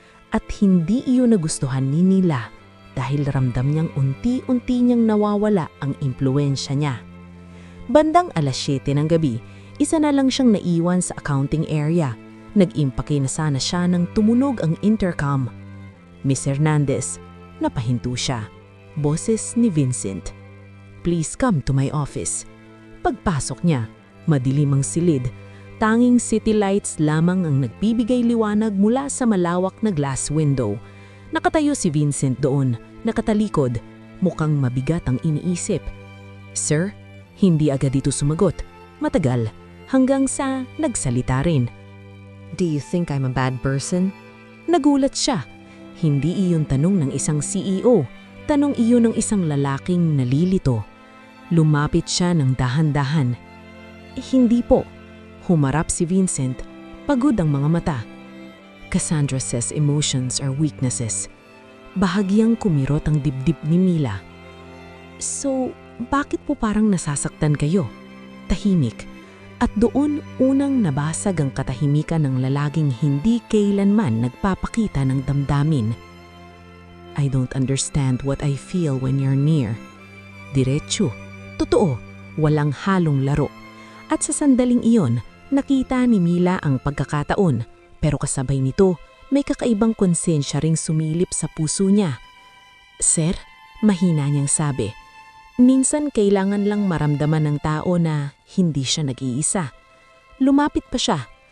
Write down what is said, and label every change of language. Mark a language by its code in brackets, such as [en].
[tl] At hindi iyon nagustuhan ni Nila dahil ramdam niyang unti-unti niyang nawawala ang impluwensya niya. Bandang alas 7 ng gabi, isa na lang siyang naiwan sa accounting area. Nag-impake na sana siya nang tumunog ang intercom. Miss Hernandez, napahinto siya. Boses ni Vincent. [en] Please come to my office. [tl] Pagpasok niya, madilim ang silid. Tanging city lights lamang ang nagbibigay liwanag mula sa malawak na glass window. Nakatayo si Vincent doon, nakatalikod. Mukhang mabigat ang iniisip. Sir, hindi agad ito sumagot. Matagal, hanggang sa nagsalita rin. [en] Do you think I'm a bad person? [tl] Nagulat siya. Hindi iyon tanong ng isang CEO. Tanong iyon ng isang lalaking nalilito. Lumapit siya ng dahan-dahan. Hindi po. Humarap si Vincent. Pagod ang mga mata. [en] Cassandra says emotions are weaknesses. [tl] Bahagyang kumirot ang dibdib ni Mila. So, bakit po parang nasasaktan kayo? Tahimik. At doon unang nabasag ang katahimikan ng lalaking hindi kailanman nagpapakita ng damdamin. [en] I don't understand what I feel when you're near. [tl] Diretso. Totoo, walang halong laro. At sa sandaling iyon, nakita ni Mila ang pagkakataon. Pero kasabay nito, may kakaibang konsensya ring sumilip sa puso niya. Sir, mahina niyang sabi. Minsan kailangan lang maramdaman ng tao na hindi siya nag-iisa. Lumapit pa siya.